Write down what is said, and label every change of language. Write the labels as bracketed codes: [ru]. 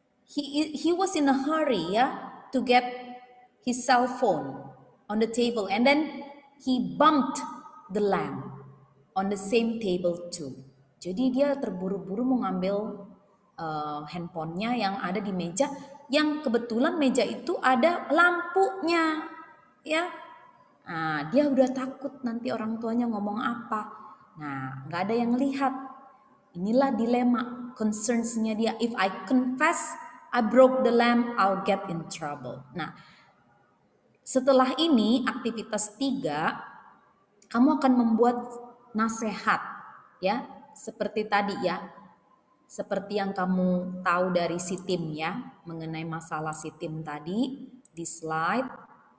[en] He was in a hurry ya to get his cell phone on the table and then he bumped the lamp on the same table too. [id] Jadi dia terburu-buru mau ngambil handphonenya yang ada di meja, yang kebetulan meja itu ada lampunya, ya. Nah, dia udah takut nanti orang tuanya ngomong apa. Nah, nggak ada yang lihat. Inilah dilema, concerns-nya dia. [en] If I confess I broke the lamp, I'll get in trouble. [id] Nah, setelah ini aktivitas 3, kamu akan membuat nasihat, ya, seperti tadi ya, seperti yang kamu tahu dari sitim ya, mengenai masalah sitim tadi di slide.